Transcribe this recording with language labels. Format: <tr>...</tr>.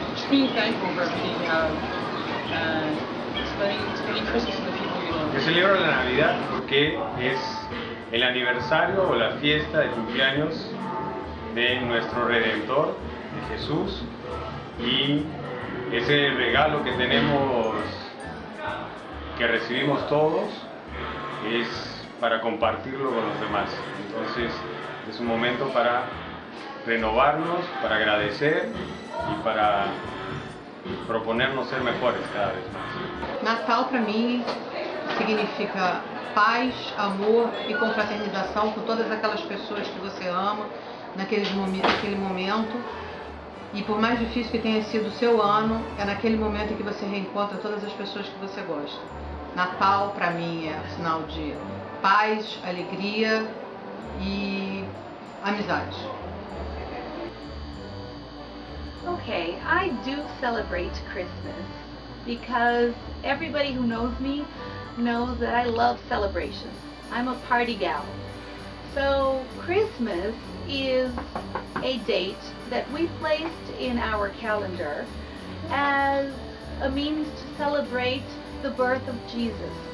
<en>be thankful for everything you have and spending Christmas with the people you love.</en> <es>Yo celebro la Navidad porque es el aniversario o la fiesta de cumpleaños de nuestro Redentor, de Jesús, y ese regalo que tenemos, que recibimos todos, es para compartirlo con los demás. Entonces es un momento para renovarnos, para agradecer y para proponernos ser mejores cada vez más.</es> <pt>Natal para mim significa paz, amor e confraternização com todas aquelas pessoas que você ama naquele momento. E por mais difícil que tenha sido o seu ano, é naquele momento em que você reencontra todas as pessoas que você gosta. Natal para mim é sinal de paz, alegria e amizade.</pt> <en>Okay, I do celebrate Christmas because everybody who knows me knows that I love celebrations. I'm a party gal. So Christmas is a date that we placed in our calendar as a means to celebrate the birth of Jesus.</en>